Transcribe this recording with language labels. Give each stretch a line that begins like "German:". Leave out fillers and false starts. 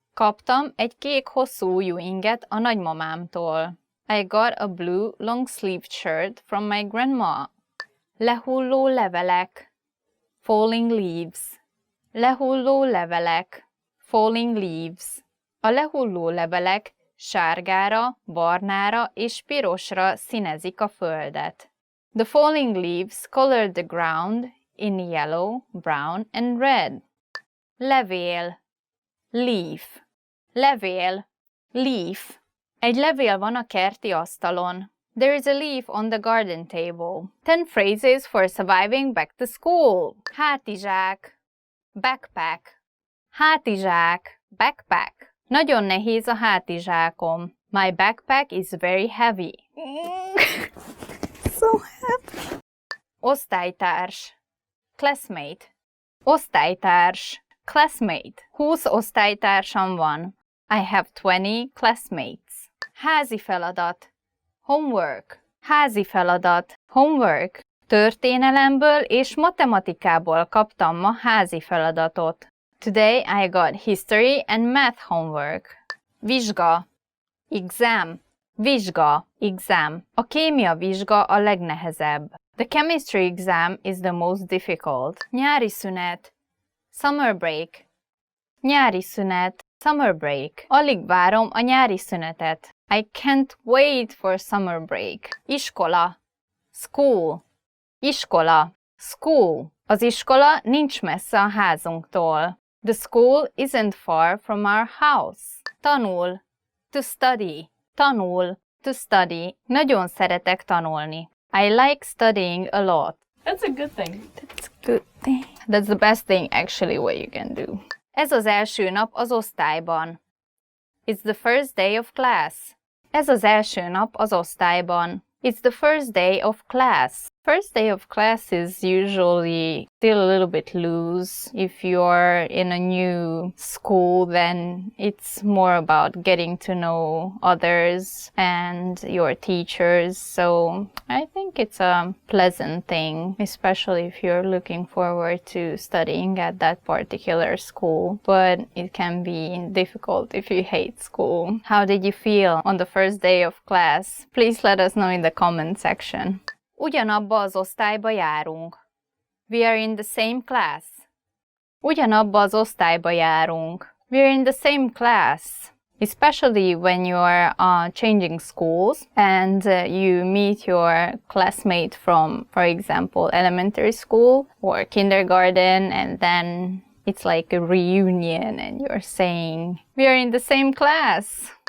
Hungarian: Kaptam egy kék hosszú ujjú inget a nagymamámtól.
English: I got a blue long-sleeved shirt from my grandma.
Hungarian: Lehulló levelek,
English: falling leaves.
Hungarian: Lehulló levelek,
English: falling leaves.
Hungarian: A lehulló levelek sárgára, barnára és pirosra színezik a földet.
English: The falling leaves colored the ground in yellow, brown and red.
Hungarian: Levél,
English: leaf.
Hungarian: Levél, leaf. Egy levél van a kerti asztalon.
English: There is a leaf on the garden table. 10 phrases for surviving back to school.
Hungarian: Hátizsák,
English: backpack.
Hungarian: Hátizsák, backpack. Nagyon nehéz a hátizsákom.
English: My backpack is very heavy. So happy.
Hungarian: Osztálytárs,
English: classmate.
Hungarian: Osztálytárs, classmate. 20 osztálytársam van.
English: I have 20 classmates.
Hungarian: Házi feladat,
English: homework.
Hungarian: Házi feladat, homework. Történelemből és matematikából kaptam ma házi feladatot.
English: Today I got history and math homework.
Hungarian: Vizsga,
English: exam.
Hungarian: Vizsga, exam. A kémia vizsga a legnehezebb.
English: The chemistry exam is the most difficult.
Hungarian: Nyári szünet,
English: summer break.
Hungarian: Nyári szünet, summer break. Alig várom a nyári szünetet.
English: I can't wait for summer break.
Hungarian: Iskola,
English: school.
Hungarian: Iskola, school. Az iskola nincs messze a házunktól.
English: The school isn't far from our house.
Hungarian: Tanul,
English: to study.
Hungarian: Tanul, to study. Nagyon szeretek tanulni.
English: I like studying a lot. That's a good thing. That's a good thing. That's the best thing actually what you can do.
Hungarian: Ez az első nap az osztályban.
English: It's the first day of class.
Hungarian: Ez az első nap az osztályban.
English: It's the first day of class. First day of class is usually still a little bit loose. If you're in a new school, then it's more about getting to know others and your teachers. So I think it's a pleasant thing, especially if you're looking forward to studying at that particular school. But it can be difficult if you hate school. How did you feel on the first day of class? Please let us know in the comment section.
Hungarian: Ugyanabba az osztályba járunk.
English: We are in the same class.
Hungarian: Ugyanabba az osztályba járunk.
English: We are in the same class. Especially when you are changing schools and you meet your classmate from, for example, elementary school or kindergarten, and then it's like a reunion and you're saying, we are in the same class.